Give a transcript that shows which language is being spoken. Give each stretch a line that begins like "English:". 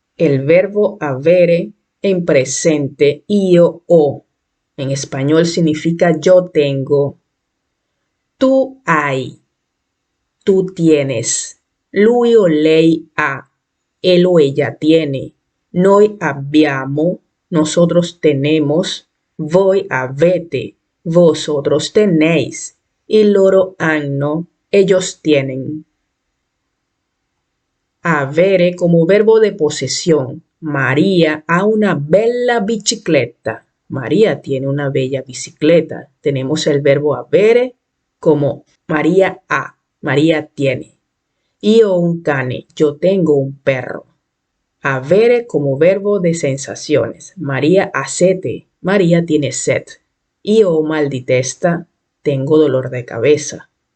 Spanish: El verbo avere en presente,
Italian: io ho.
Spanish: En español significa yo tengo.
Italian: Tu hai.
Spanish: Tú tienes.
Italian: Lui o lei ha.
Spanish: Él o ella tiene.
Italian: Noi abbiamo,
Spanish: nosotros tenemos.
Italian: Voi avete,
Spanish: vosotros tenéis. Y
Italian: loro hanno,
Spanish: ellos tienen. Avere como verbo de posesión.
Italian: María ha una bella bicicletta.
Spanish: María tiene una bella bicicleta. Tenemos el verbo avere como María ha, María tiene.
Italian: Io un cane,
Spanish: yo tengo un perro. Avere como verbo de sensaciones.
Italian: María ha sete,
Spanish: María tiene sed.
Italian: Io ho mal di testa,
Spanish: tengo dolor de cabeza.